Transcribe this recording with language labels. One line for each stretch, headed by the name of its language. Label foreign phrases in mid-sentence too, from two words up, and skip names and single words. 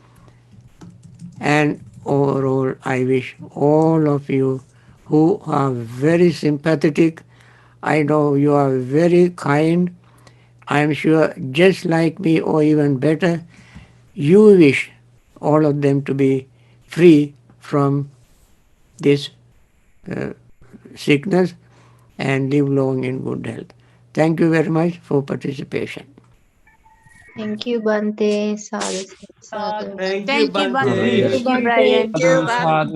English: And overall, I wish all of you who are very sympathetic, I know you are very kind, I am sure just like me or even better, you wish all of them to be free from this uh, sickness and live long in good health. Thank you very much for participation. Thank you,
Pali: Bante. Sadhu, sadhu, sadhu.
English: Thank you, Thank you, Bante. Bhante. Thank you, Thank you, Bante. Brian.
Pali: Sadhu, sadhu.